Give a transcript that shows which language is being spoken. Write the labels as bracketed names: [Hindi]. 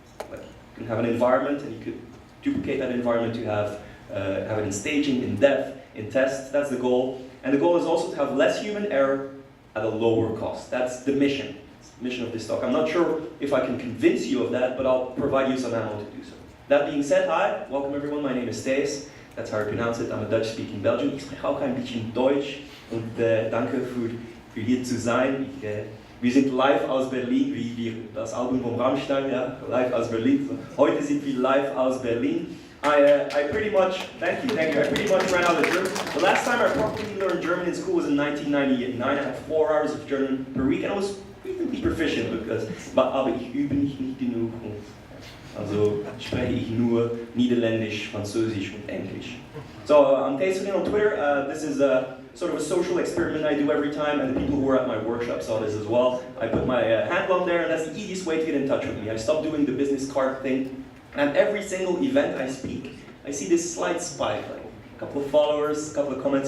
[English] Like you can have an environment and you could duplicate that environment to have it in staging, in dev, in test. That's the goal. And the goal is also to have less human error at a lower cost. That's the mission. It's the mission of this talk. I'm not sure if I can convince you of that, but I'll provide you some ammo to do so. That being said, hi, welcome everyone. My name is Thijs. That's how I pronounce it. I'm a Dutch-speaking Belgian. [German] Ich spreche auch ein bisschen Deutsch und danke für hier zu sein. Wir sind live aus Berlin, wie das Album von Rammstein, ja, live aus Berlin. Heute sind wir live aus Berlin. [English] I pretty much, thank you, I pretty much ran out of German. The last time I properly learned German in school was in 1999. I had 4 hours of German per week and I was reasonably proficient because, [German] aber ich übe nicht genug. Also spreche ich nur Niederländisch, Französisch und Englisch. [English] So I'm Thijs Feryn on Twitter. This is sort of a social experiment I do every time, and the people who were at my workshop saw this as well. I put my handle on there, and that's the easiest way to get in touch with me. I stopped doing the business card thing, and every single event I speak, I see this slight spike, like a couple of followers, a couple of comments.